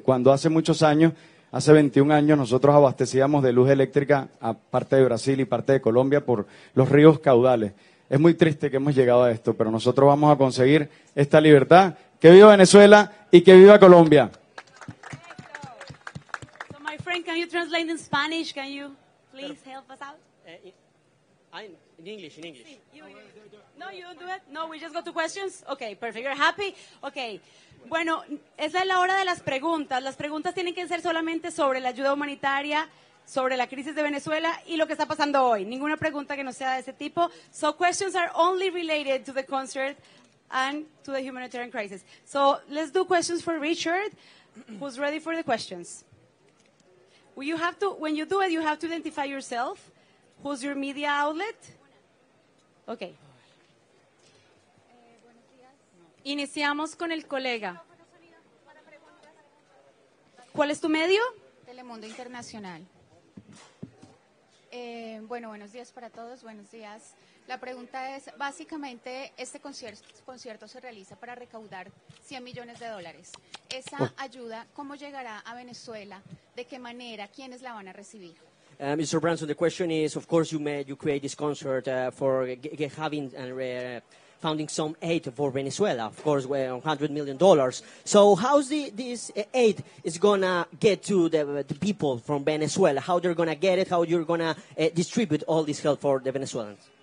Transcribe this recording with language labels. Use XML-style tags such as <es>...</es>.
<es>Cuando hace muchos años, hace 21 años, nosotros abastecíamos de luz eléctrica a parte de Brasil y parte de Colombia por los ríos caudales. Es muy triste que hemos llegado a esto, pero nosotros vamos a conseguir esta libertad. ¡Que viva Venezuela y que viva Colombia!</es> <en>So my friend, can you translate in Spanish? Can you please help us out? In English. No, you don't do it? No, we just go to questions? Okay, perfect. You're happy? Okay.</en> <es>Bueno, esa es la hora de las preguntas. Las preguntas tienen que ser solamente sobre la ayuda humanitaria, sobre la crisis de Venezuela y lo que está pasando hoy. Ninguna pregunta que no sea de ese tipo.</es> <en>So questions are only related to the concert and to the humanitarian crisis. So let's do questions for Richard, who's ready for the questions. Well, you have to, when you do it, you have to identify yourself. Who's your media outlet? Okay.</en> <es>Iniciamos con el colega. ¿Cuál es tu medio? Telemundo Internacional. Bueno, buenos días para todos, buenos días. La pregunta es, básicamente, este concierto se realiza para recaudar 100 millones de dólares. Esa ayuda, ¿cómo llegará a Venezuela? ¿De qué manera? ¿Quiénes la van a recibir?</es> <en>Mr. Branson, the question is, of course, you create this concert for having founding some aid for Venezuela, of course, $100 million. So how's this aid is going to get to the people from Venezuela? How they're going to get it? How you're going to distribute all this help for the Venezuelans?</en>